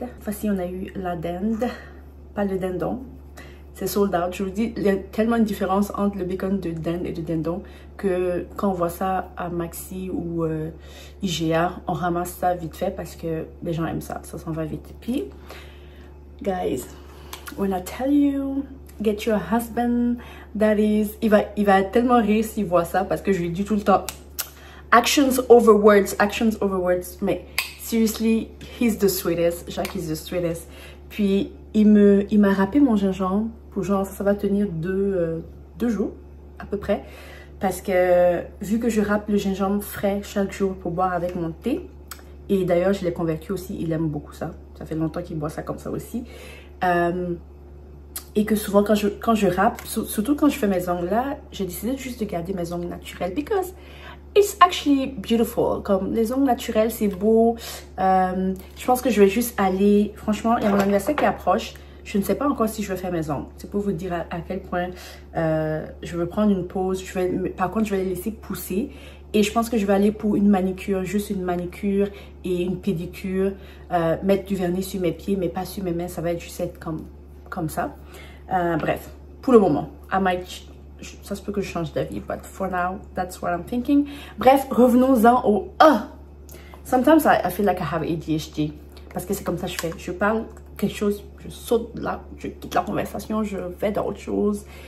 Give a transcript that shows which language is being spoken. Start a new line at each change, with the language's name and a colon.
French: Cette fois-ci, on a eu la dinde, pas le dindon. C'est sold out. Je vous dis, il y a tellement une différence entre le bacon de dinde et de dindon que quand on voit ça à Maxi ou IGA, on ramasse ça vite fait parce que les gens aiment ça. Ça s'en va vite. Puis,
English: guys, when I tell you, get you a husband that is...
French: Il va tellement rire s'il voit ça parce que je lui dis tout le temps
English: actions over words,
French: mais
English: seriously, he's the sweetest. Jacques is the sweetest.
French: Puis il m'a râpé mon gingembre pour genre ça va tenir deux jours à peu près, parce que vu que je râpe le gingembre frais chaque jour pour boire avec mon thé, et d'ailleurs je l'ai convaincu aussi, il aime beaucoup ça, ça fait longtemps qu'il boit ça comme ça aussi, et que souvent quand je râpe, surtout quand je fais mes ongles là, j'ai décidé juste de garder mes ongles naturels
English: because it's actually beautiful.
French: Comme les ongles naturels, c'est beau. Je pense que je vais juste aller... Franchement, il y a mon anniversaire qui approche. Je ne sais pas encore si je vais faire mes ongles. C'est pour vous dire à quel point je veux prendre une pause. Par contre, je vais les laisser pousser. Et je pense que je vais aller pour une manicure, juste une manicure et une pédicure. Mettre du vernis sur mes pieds, mais pas sur mes mains. Ça va être juste être comme ça. Bref, pour le moment, ça se peut que je change d'avis,
English: but for now, that's what I'm thinking.
French: Bref, revenons-en au
English: sometimes I feel like I have ADHD.
French: Parce que c'est comme ça que je fais. Je parle quelque chose, je saute là, je quitte la conversation, je vais dans autre chose.